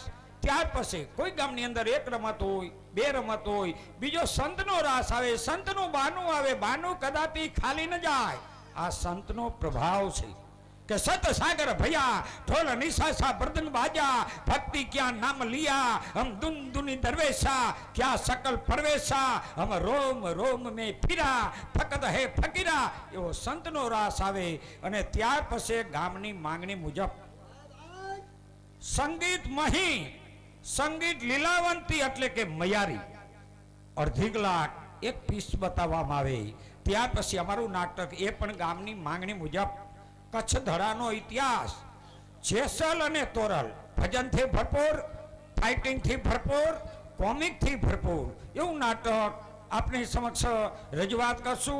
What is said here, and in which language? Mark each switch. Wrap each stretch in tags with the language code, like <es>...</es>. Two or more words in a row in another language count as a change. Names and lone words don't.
<gu>ત્યાર પછી કોઈ ગામની અંદર એક રમત હોય, 2 રમત હોય, બીજો સંતનો રાસ આવે, સંતનું બાનું આવે, બાનું કદાપી ખાલી ન જાય. આ સંતનો પ્રભાવ છે કે</gu> <hi>सत सागर भया ढोल निशासा मृदंग बाजा, भक्ति क्या नाम लिया हम दुन दुनी दरवेशा, क्या सकल परवेशा हम रोम रोम में फिरा, फकत है फकीरा.</hi> <gu>એવો સંતનો રાસ આવે. અને ત્યાર પછી ગામની માંગણી મુજબ સંગીત મહી, સંગીત લીલાવંતી એટલે કે મયારી, અડધી કલાક એક પીસ બતાવવામાં આવે. ત્યાર પછી અમારું નાટક એ પણ ગામની માંગણી મુજબ કચ્છ ધડાનો ઇતિહાસ, જેસલ અને તોરલ, ભજનથી ભરપૂર, ફાઇટિંગથી ભરપૂર, કોમિકથી ભરપૂર એવું નાટક આપની સમક્ષ રજૂઆત કરશું.</gu>